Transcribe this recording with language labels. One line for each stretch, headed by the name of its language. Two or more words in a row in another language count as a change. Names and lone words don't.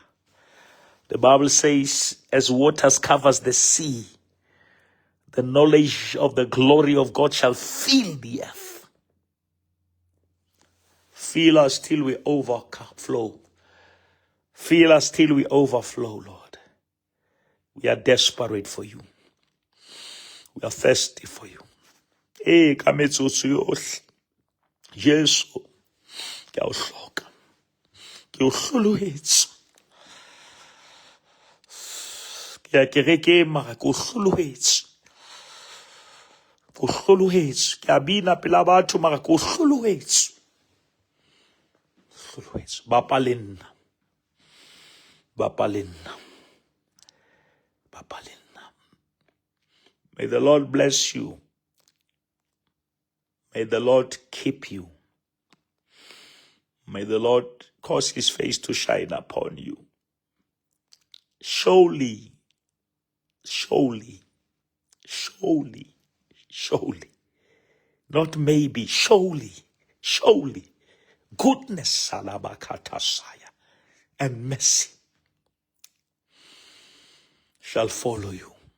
English: The Bible says, as waters covers the sea, the knowledge of the glory of God shall fill the earth. Fill us till we overflow. Fill us till we overflow, Lord. We are desperate for you. We are thirsty for you.
Southern Sotho: Hey, kametsotso yohle. Jesu, ke a o hloka. Ke o hlolohetsa. Ke a kerekeng mara ke o hlolohetsa. Ke o hlolohetsa. Ke a bina pela batho mara ke o hlolohetsa. Bapa le nna. Bapa le nna. Bapa le nna.
English: May the Lord bless you. May the Lord keep you. May the Lord cause his face to shine upon you. Surely, surely, surely, surely, not maybe, surely, surely, goodness, salabakatasaya, and mercy shall follow you.